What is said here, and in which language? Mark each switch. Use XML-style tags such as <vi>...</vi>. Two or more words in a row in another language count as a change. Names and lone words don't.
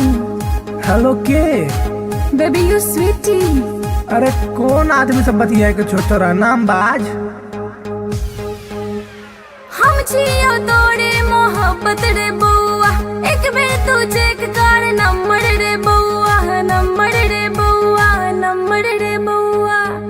<mai>हेलो के</mai> <en>Baby, you sweetie.</en> <mai>अरे कौन आदमी से बतिया के छोटा नाम बाज हम छियो तोरे मोहब्बत रे बउआ एक बेर तू चेक कर नंबर रे बउआ नंबर रे बउआ नंबर रे बउआ</mai>